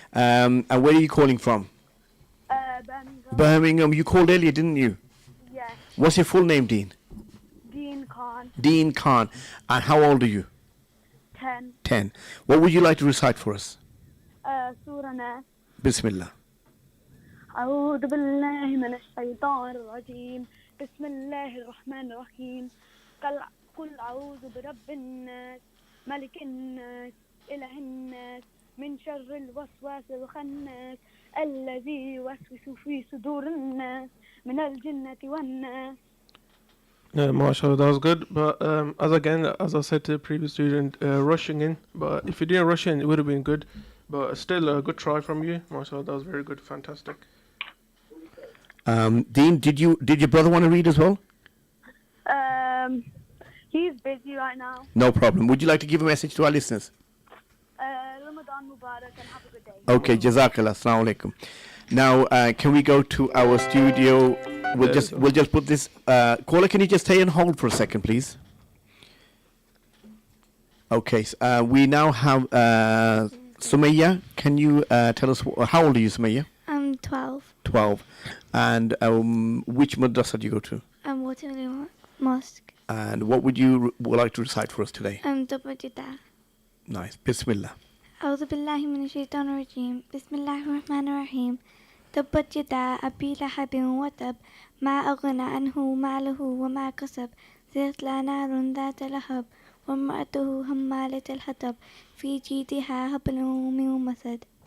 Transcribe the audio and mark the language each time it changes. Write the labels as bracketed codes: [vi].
[en] And where are you calling from? Birmingham. Birmingham. You called earlier, didn't you? Yes. What's your full name, Dean? Dean Khan. Dean Khan. And how old are you? 10. 10. What would you like to recite for us? Surah Nas. [ar] Bismillah. أعوذ بالله من الشيطان الرجيم بسم الله الرحمن الرحيم قل أعوذ برب الناس ملك الناس إله الناس من شر الوسواس الخناس الذي يوسوس في صدور الناس من الجنة والناس. [en] MashaAllah, that was good. But as I said to the previous student, rushing in. But if you didn't rush in, it would have been good. But still, a good try from you. MashaAllah, that was very good. Fantastic. Dean, did your brother want to read as well? He's busy right now. No problem. Would you like to give a message to our listeners? Ramadan Mubarak and have a good day. Okay, Jazakallah. Assalamu alaikum. Now, can we go to our studio? We'll just put this. Caller, can you just stay on hold for a second, please? Okay, so, we now have Sumayyah. Can you tell us how old are you, Sumayyah? I'm 12. 12. And which madrasa do you go to? Waterloo Mosque. And what would you like to recite for us today? Dabajida. Nice. Bismillah. [ar] أعوذ بالله من الشيطان الرجيم بسم الله الرحمن الرحيم تبت يدا أبي لهب وتب ما أغنى عنه ماله وما كسب سيصلى نار ذات لهب وامرأته حمالة الحطب في جيدها حبل من مسد.